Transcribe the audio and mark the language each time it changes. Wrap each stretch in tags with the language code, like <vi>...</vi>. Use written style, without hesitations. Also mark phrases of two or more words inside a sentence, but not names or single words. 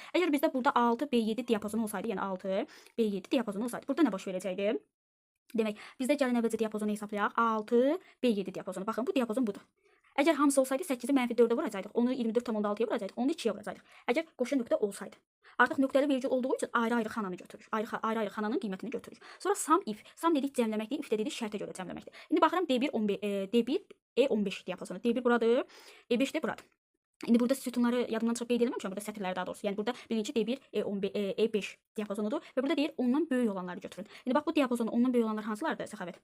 <az>Əgər bizdə burada 6 B7 diapazonu olsaydı, yəni 6 B7 diapazonu olsaydı, burada nə baş verəcəkdi? Demək, bizdə gəlin əvvəlcə diapazonu hesablayaq. 6 B7 diapazonu. Baxın, bu diapazon budur. Əgər hamısı olsaydı 8-i -4-ə vuracaqdıq. Onu 24,6-ya vuracaqdıq. Onu 2-yə vuracaqdıq. Əgər qoşu nöqtə olsaydı. Artıq nöqtəli vergül olduğu üçün ayrı-ayrı xananı götürür. Ayrı-ayrı xananın qiymətini götürür. Sonra</az> <en>sum if.</en> <az>Sum dedik cəmləməkdir, if də dedik şərtə görə cəmləməkdir. İndi baxıram D1 D1 E15 diapazonu. D1 buradır, E5 də buradır. İndi burada sütunları yadımdan çıxıb qeyd etməmişəm, burada sətirləri daha doğrusu. Yəni burada birinci D1 E5 diapazonudur və burada deyir ondan böyük olanları götürün. İndi bax bu diapazonun ondan böyük olanlar hansılardır Səxavət?</az>